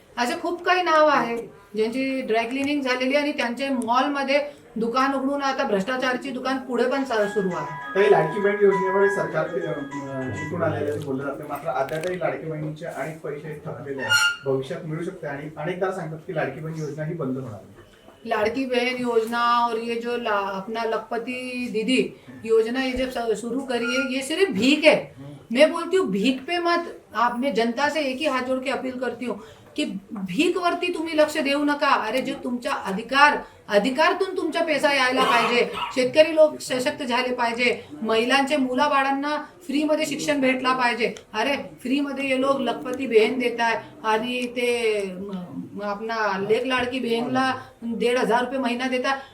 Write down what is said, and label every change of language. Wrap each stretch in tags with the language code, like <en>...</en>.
<mr>असे खूप काही नाव आहे ज्यांची ड्रायक्लिनिंग झालेली आहे. आणि त्यांचे मॉलमध्ये दुकान उघडून आता भ्रष्टाचारची दुकान पुढे पण सुरू आहे. काही लाडकी बहीण योजनेमुळे सरकार जिंकून आलेले बोलले जाते, मात्र अद्यापही लाडकी बहिणीचे अनेक पैसे थकलेले आहेत. भविष्यात मिळू शकते आणि अनेकदा सांगतात की लाडकी बहीण योजना ही बंद होणार आहे.</mr> <hi>लाड़की बहन योजना और ये जो अपना लखपति दीदी योजना ये जब शुरू करी है, ये सिर्फ भीख है. मैं बोलती हूँ भीख पे मत. आप मैं जनता से एक ही हाथ जोड़ के अपील करती हूँ की</hi> <mr>भीक वरती तुम्ही लक्ष देऊ नका. अरे जो तुमचा अधिकारातून तुमचा पैसा यायला पाहिजे. शेतकरी लोक सशक्त झाले पाहिजे. महिलांचे मुलाबाळांना फ्रीमध्ये शिक्षण भेटला पाहिजे. अरे फ्रीमध्ये हे लोक लखपती बहीण देत आहे आणि ते आपला लेक लाडकी बहीणला 1,500 रुपये महिना देतात.</mr>